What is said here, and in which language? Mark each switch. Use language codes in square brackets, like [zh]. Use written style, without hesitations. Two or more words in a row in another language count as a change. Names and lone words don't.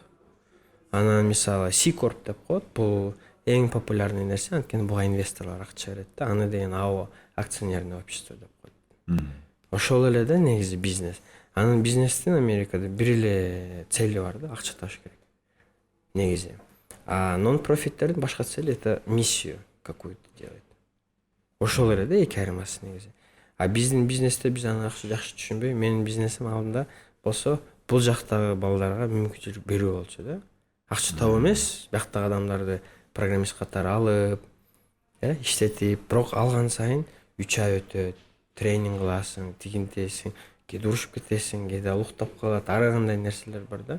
[ky] Анан мисалы C Corp деп коет, бул эң популярный нерсе, анткени буга инвесторлор акча берет да. Аны деген АО, [ru] акционерное общество [ky] деп коет. Ошол эле да негизи бизнес. Анын бизнестин Америкада бир эле цели бар да, акча табыш керек. Негизи. А нон-профиттердин башка цели [ru] это миссию какую-то делать. [ky] Ошол эле да эки айырмасы негизи. А биздин бизнесте биз аны жакшы түшүнбөй, менин бизнесим алдында болсо бул жактагы балдарга мүмкүнчүлүк берүү болчу да. Акча табуу эмес, бияктагы адамдарды программист катары алып, иштетип, бирок алган сайын 3 ай өтөт, тренинг кыласың, тигинтесиң, кээде урушуп кетесиң, кээде уктап калат, ар кандай нерселер бар да.